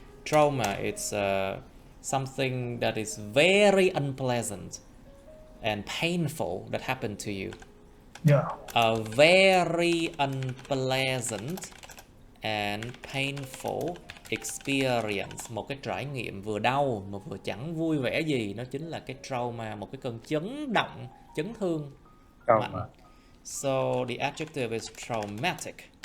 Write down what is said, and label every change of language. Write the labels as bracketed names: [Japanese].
[English] Trauma, it's something that is very unpleasant and painful that happened to you. A very unpleasant and painful experience, [Vietnamese] một cái trải nghiệm vừa đau mà vừa chẳng vui vẻ gì, nó chính là cái trauma, một cái cơn chấn động, chấn thương mạnh. [English] So the adjective is traumatic.